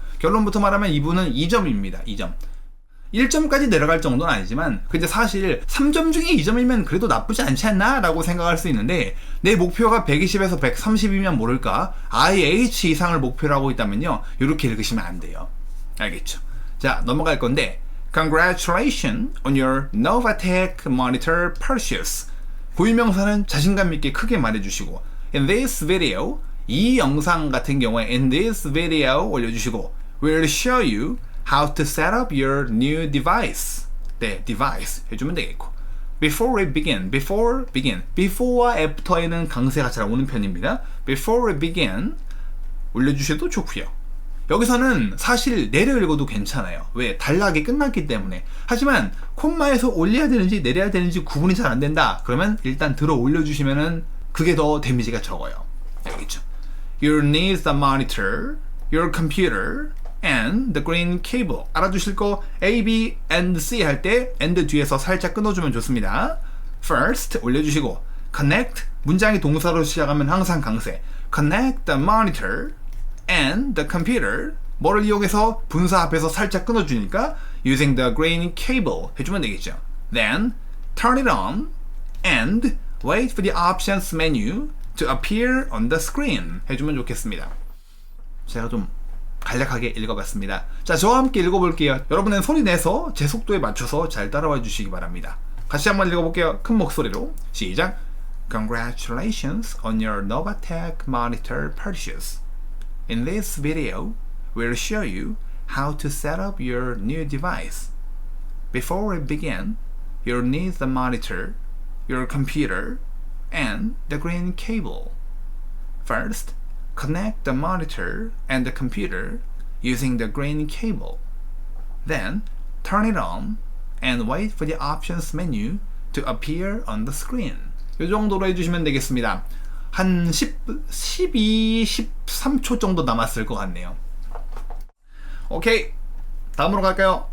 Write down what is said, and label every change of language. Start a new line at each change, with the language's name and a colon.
Korean: 결론부터 말하면 이분은 2점입니다. 2점. 1점까지 내려갈 정도는 아니지만, 근데 사실 3점 중에 2점이면 그래도 나쁘지 않지 않나? 라고 생각할 수 있는데, 내 목표가 120에서 130이면 모를까? IH 이상을 목표로 하고 있다면요, 이렇게 읽으시면 안 돼요. 알겠죠? 자, 넘어갈 건데,
English: Congratulations on your Novatech monitor purchase.
Korean: 고유명사는 자신감 있게 크게 말해주시고,
English: In this video,
Korean: 이 영상 같은 경우에
English: In this video
Korean: 올려주시고,
English: We'll show you how to set up your new device.
Korean: 네, device 해주면 되겠고.
English: Before we begin,
Korean: before와 after에는 강세가 잘 오는 편입니다.
English: Before we begin
Korean: 올려주셔도 좋고요. 여기서는 사실 내려 읽어도 괜찮아요. 왜? 단락이 끝났기 때문에. 하지만 콤마에서 올려야 되는지 내려야 되는지 구분이 잘 안 된다. 그러면 일단 들어 올려주시면은 그게 더 데미지가 적어요. 알겠죠?
English: You need the monitor, your computer, and the green cable.
Korean: 알아두실 거 A, B, and C 할 때 and 뒤에서 살짝 끊어주면 좋습니다. First 올려주시고 connect 문장이 동사로 시작하면 항상 강세.
English: connect the monitor and the computer
Korean: 뭐를 이용해서 분사 앞에서 살짝 끊어주니까
English: using the green cable
Korean: 해주면 되겠죠.
English: Then turn it on and wait for the options menu to appear on the screen
Korean: 해주면 좋겠습니다. 제가 좀 간략하게 읽어봤습니다. 자, 저와 함께 읽어볼게요. 여러분은 소리 내서 제 속도에 맞춰서 잘 따라와 주시기 바랍니다. 같이 한번 읽어볼게요. 큰 목소리로 시작.
English: Congratulations on your Novatech monitor purchase. In this video, we'll show you how to set up your new device. Before we begin, you'll need the monitor, your computer, and the green cable. First, connect the monitor and the computer using the green cable. Then, turn it on and wait for the options menu to appear on the screen.
Korean: 이 정도로 해주시면 되겠습니다. 한 12, 13초 정도 남았을 것 같네요. 오케이, 다음으로 갈까요?